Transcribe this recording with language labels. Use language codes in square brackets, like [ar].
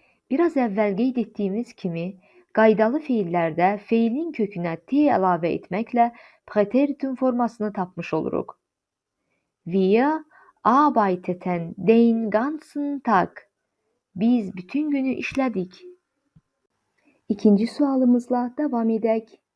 [az] Biraz əvvəl qeyd etdiyimiz kimi, qaydalı fiillərdə feilin kökünə t əlavə etməklə präteritum formasını tapmış oluruq. [de] Wir arbeiteten den ganzen Tag. [az] Biz bütün günü işlədik. İkinci sualımızla davam edək.